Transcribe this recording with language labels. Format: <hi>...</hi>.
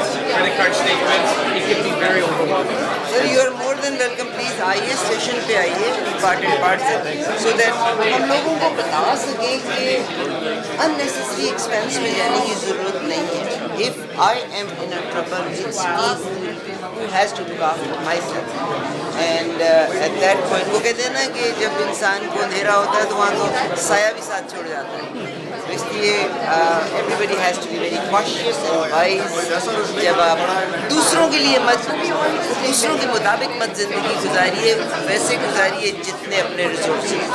<en>Credit card statements, it can be very overwhelming. Sir, you are more than welcome.</en> <hi>Please आइए station पे आइए depart से,</hi> <en>so that</en> <hi>हम लोगों को बता सकें कि</hi> <en>unnecessary expense</en> <hi>में जाने की ज़रूरत नहीं है.</hi> <en>If I am in a trouble, it's me who has to look after myself. And at that point,</en> <hi>वो कहते हैं ना कि जब इंसान को अंधेरा होता है तो वहाँ तो साया भी साथ छोड़ जाता है. तो इसलिए</hi> <en>everybody has to be very cautious and wise.</en> <hi>जब आप दूसरों के लिए दूसरों के मुताबिक मत ज़िंदगी गुजारिए, वैसे गुजारिए जितने अपने रिसोर्सेज.</hi>